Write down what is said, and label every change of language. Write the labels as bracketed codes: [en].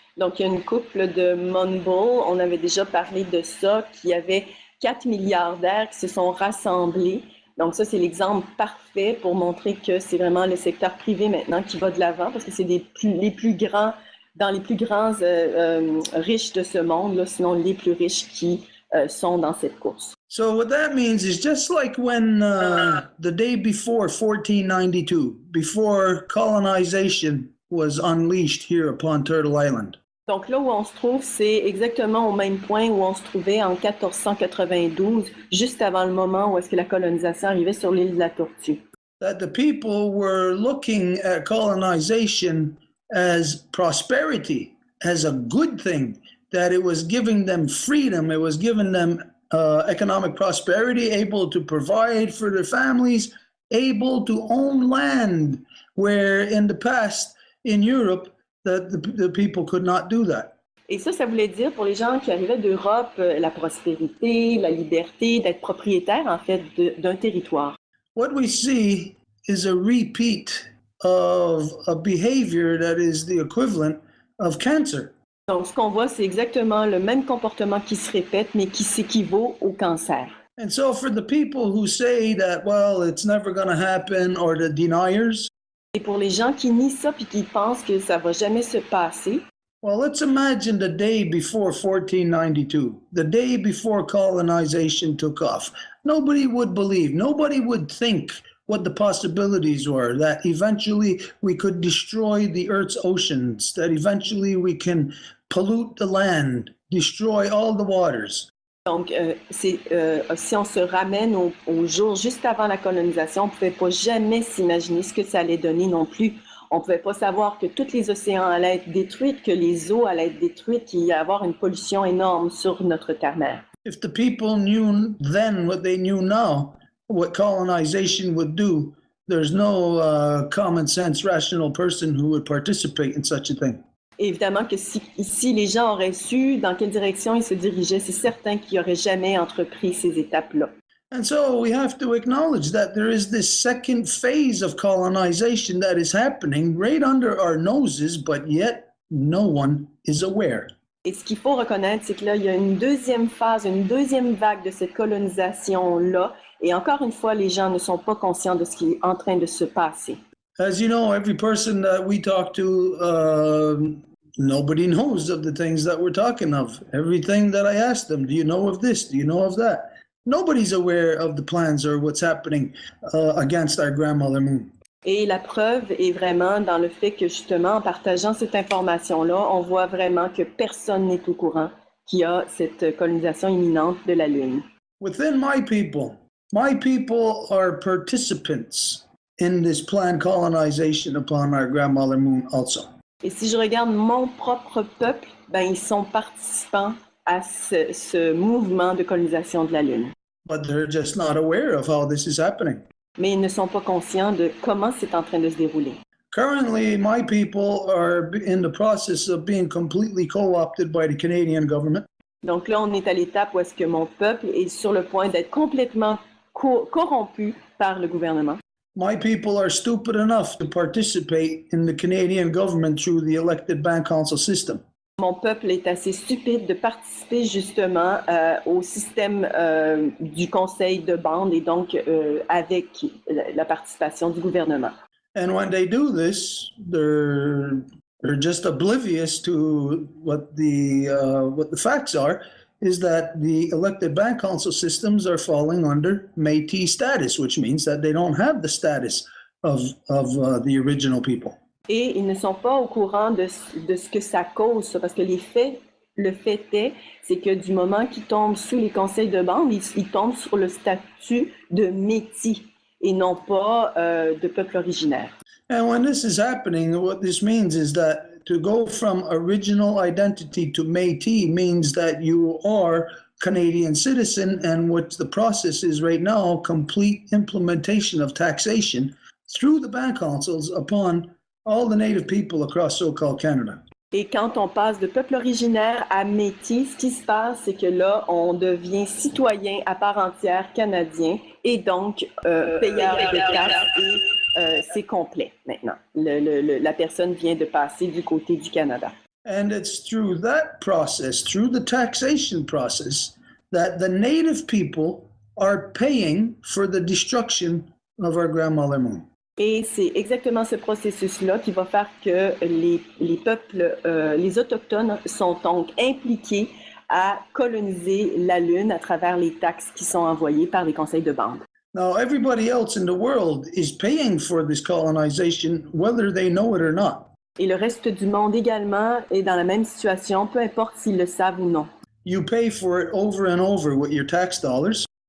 [fr] Donc, il y a une couple de Mumble, on avait déjà parlé de ça, qu'il y avait 4 milliardaires qui se sont rassemblés. Donc, ça, c'est l'exemple parfait pour montrer que c'est vraiment le secteur privé maintenant qui va de l'avant, parce que c'est les plus grands, dans les plus grands riches de ce monde, là, sinon les plus riches qui sont dans cette course. [en] So what that means is just like when the day before 1492, before colonization was unleashed here upon Turtle Island. [fr] Donc là où on se trouve, c'est exactement au même point où on se trouvait en 1492, juste avant le moment où est-ce que la colonisation arrivait sur l'île de la Tortue. [en] That the people were looking at colonization as prosperity, as a good thing, that it was giving them freedom, it was giving them economic prosperity, able to provide for their families, able to own land, where in the past in Europe, the people could not do that. [fr] Et ça voulait dire pour les gens qui arrivaient d'Europe, la prospérité, la liberté, d'être propriétaire en fait d'un territoire. [en] What we see is a repeat of a behavior that is the equivalent of cancer. [fr] Donc ce qu'on voit, c'est exactement le même comportement qui se répète, mais qui s'équivaut au cancer. [en] And so for the people who say that, well, it's never going to happen, or the deniers, [fr] Et pour les gens qui nient ça puis qui pensent que ça va jamais se passer, [en] well, let's imagine the day before 1492, the day before colonization took off. Nobody would believe, nobody would think what the possibilities were, that eventually we could destroy the Earth's oceans, that eventually we can pollute the land, destroy all the waters. [fr] donc si on se ramène au jour juste avant la colonisation, on ne pouvait pas jamais s'imaginer ce que ça allait donner non plus. On ne pouvait pas savoir que tous les océans allaient être détruits, que les eaux allaient être détruites, qu'il y allait avoir une pollution énorme sur notre terre-mère. [en] If the people knew then what they knew now, what colonization would do, there's no common sense, rational person who would participate in such a thing. [fr] Évidemment que si les gens auraient su dans quelle direction ils se dirigeaient, c'est certain qu'ils n'auraient jamais entrepris ces étapes-là. [en] And so we have to acknowledge that there is this second phase of colonization that is happening right under our noses, but yet no one is aware. [fr] Et ce qu'il faut reconnaître, c'est que là, il y a une deuxième phase, une deuxième vague de cette colonisation-là. Et encore une fois, les gens ne sont pas conscients de ce qui est en train de se passer. [en] As you know, every person that we talk to, nobody knows of the things that we're talking of. Everything that I ask them, do you know of this? Do you know of that? Nobody's aware of the plans or what's happening against our grandmother moon. [fr] Et la preuve est vraiment dans le fait que justement, en partageant cette information-là, on voit vraiment que personne n'est au courant qu'il y a cette colonisation imminente de la Lune. [en] Within my people are participants in this planned colonization upon our grandmother moon also. [fr] Et si je regarde mon propre peuple, ben ils sont participants à ce mouvement de colonisation de la Lune. [en] But they're just not aware of how this is happening. [fr] Mais ils ne sont pas conscients de comment c'est en train de se dérouler. [en] Currently, my people are in the process of being completely co-opted by the Canadian government. [fr] Donc là, on est à l'étape où est-ce que mon peuple est sur le point d'être complètement corrompu par le gouvernement. [en] My people are stupid enough to participate in the Canadian government through the elected band council system. [fr] Mon peuple est assez stupide de participer justement au système du conseil de bande et donc avec la participation du gouvernement. [en] And when they do this, they're they're just oblivious to what the facts are, is that the elected bank council systems are falling under Métis status, which means that they don't have the status of the original people. [fr] Et ils ne sont pas au courant de ce que ça cause, ça, parce que le fait est, c'est que du moment qu'ils tombent sous les conseils de bande, ils tombent sur le statut de Métis et non pas de peuple originaire. [en] And when this is happening, what this means is that to go from original identity to Métis means that you are Canadian citizen, and what the process is right now, complete implementation of taxation through the bank councils upon all the native people across so-called Canada. [fr] Et quand on passe de peuple originaire à Métis, ce qui se passe, c'est que là, on devient citoyen à part entière canadien et donc payeur de taxes et c'est complet maintenant. La personne vient de passer du côté du Canada. [en] And it's through that process, through the taxation process, that the native people are paying for the destruction of our grandmother moon. [fr] Et c'est exactement ce processus-là qui va faire que les peuples, les Autochtones sont donc impliqués à coloniser la Lune à travers les taxes qui sont envoyées par les conseils de bande. [en] Now, everybody else in the world is paying for this colonization, whether they know it or not. [fr] Et le reste du monde également est dans la même situation, peu importe s'ils le savent ou non. [en] You pay for it over and over with your tax dollars.